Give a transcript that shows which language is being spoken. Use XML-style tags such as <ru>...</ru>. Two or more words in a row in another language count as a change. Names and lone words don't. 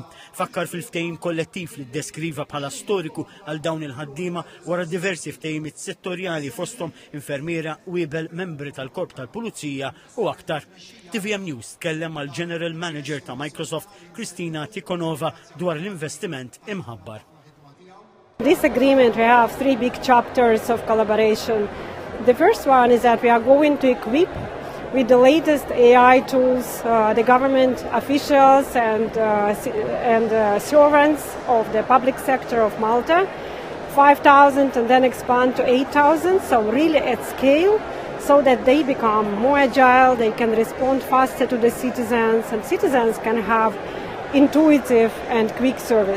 <mt>Fakkar fil-ftehim kollettiv li ddeskriva bħala storiku għal dawn il-ħaddiema wara diversi ftehimiet settorjali fosthom infermiera, wiebel, membri tal-Korp tal-Pulizija u aktar. TVM News tkellem mal</mt> <en>General Manager</en> <mt>ta' Microsoft Kristina Tikhonova dwar l-investiment imħabbar.</mt> <en>This agreement, we have 3 big chapters of collaboration. The first one is that we are going to equip with the latest AI tools the government officials and servants of the public sector of Malta, 5,000 and then expand to 8,000, so really at scale, so that they become more agile, they can respond faster to the citizens, and citizens can have intuitive and quick service.</en>